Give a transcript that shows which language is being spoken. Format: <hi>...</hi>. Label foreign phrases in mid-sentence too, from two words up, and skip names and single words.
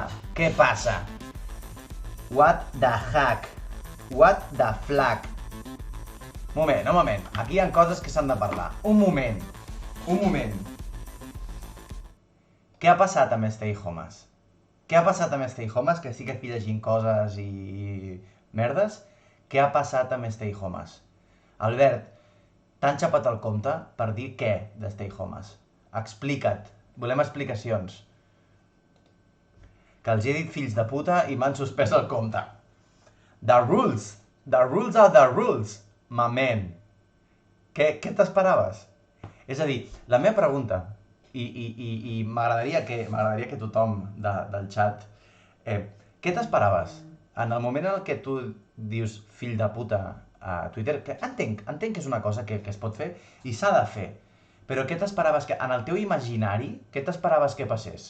<ca>Què passa?</ca> <en>What the hack? What the flack?</en> <ca>Un moment. Aquí hi ha coses que s'han de parlar. Un moment. Què ha passat amb Stay Homes? Que sí que estic llegint coses i merdes. Què ha passat amb Stay Homes? Albert, t'han xapat el compte per dir què de Stay Homes? Explica't. Volem explicacions. Que els he dit fills de puta i m'han suspès el compte.</ca> <en>The rules are the rules, my man.</en> <ca>Què t'esperaves? És a dir, la meva pregunta, i m'agradaria que tothom del xat, què t'esperaves? En el moment en què tu dius fill de puta a Twitter, que entenc que és una cosa que es pot fer i s'ha de fer, però què t'esperaves que, en el teu imaginari, què t'esperaves que passés?</ca>